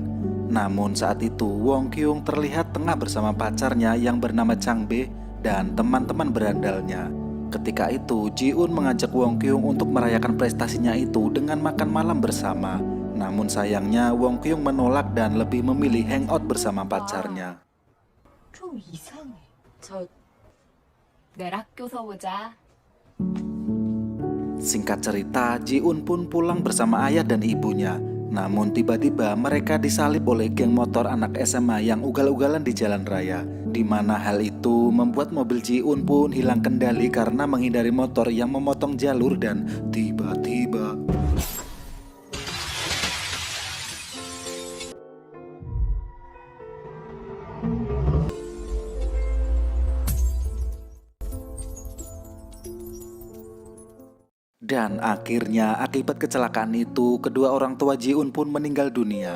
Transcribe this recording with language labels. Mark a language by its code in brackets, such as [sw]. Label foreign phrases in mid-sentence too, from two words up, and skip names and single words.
[id] Namun saat itu Wong Kyung terlihat tengah bersama pacarnya yang bernama Chang Be dan teman-teman berandalnya. Ketika itu Jiun mengajak Wong Kyung untuk merayakan prestasinya itu dengan makan malam bersama. Namun sayangnya Wong Kyung menolak dan lebih memilih hangout bersama pacarnya. [ko] 좀 이상해. 내일 학교서 보자. [id] Singkat cerita, Jiun pun pulang bersama ayah dan ibunya. Namun tiba-tiba mereka disalip oleh geng motor anak SMA yang ugal-ugalan di jalan raya. Di mana hal itu membuat mobil Jiun pun hilang kendali karena menghindari motor yang memotong jalur dan tiba-tiba dan akhirnya akibat kecelakaan itu kedua orang tua Jiun pun meninggal dunia.